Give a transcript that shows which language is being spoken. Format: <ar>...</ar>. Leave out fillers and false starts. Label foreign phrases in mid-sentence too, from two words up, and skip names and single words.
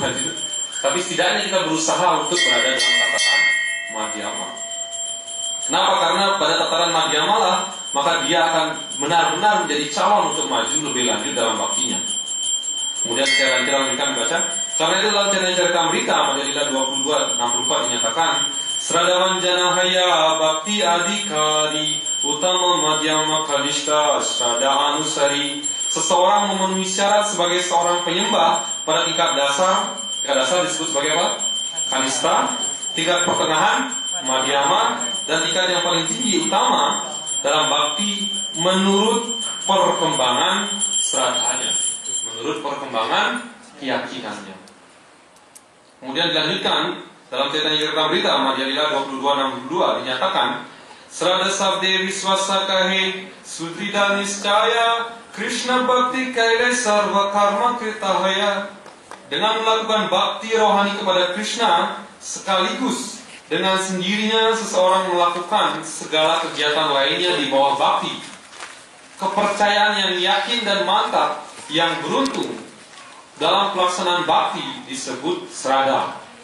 <id>Tapi setidaknya kita berusaha untuk berada dalam tataran Madhyama. Kenapa? Karena pada tataran Madhyama lah maka dia akan benar-benar menjadi calon untuk maju lebih lanjut dalam baktinya. Kemudian kita lanjutkan baca. Karena itu dalam Caritamrita Madhya-lila 22:64 dinyatakan,</id> <bn>শ্রদ্ধাবান জনহয় ভক্তি অধিকারী উত্তম মধ্যম কনিষ্ঠ শ্রদ্ধা অনুসারী.</bn> <id>Seseorang memenuhi syarat sebagai seorang penyembah pada tingkat dasar. Tingkat dasar disebut sebagai apa? Kanishta. Tingkat pertengahan Madhyama, dan tingkat yang paling tinggi utama dalam bakti menurut perkembangan sradhanya, menurut perkembangan keyakinannya. Kemudian dilanjutkan dalam Chaitanya Charitamrita Madhya-lila 22:62 dinyatakan,</id> <bn>শ্রদ্ধা শব্দে বিশ্বাস কহে সুদৃঢ় নিশ্চয় কৃষ্ণ ভক্তি কৈলে সর্ব কর্ম কৃতহয়.</bn> <id>Dengan melakukan bakti rohani kepada Krishna sekaligus dengan sendirinya seseorang melakukan segala kegiatan lainnya di bawah bakti. Kepercayaan yang yakin dan mantap yang beruntung dalam pelaksanaan bakti disebut srada.</id>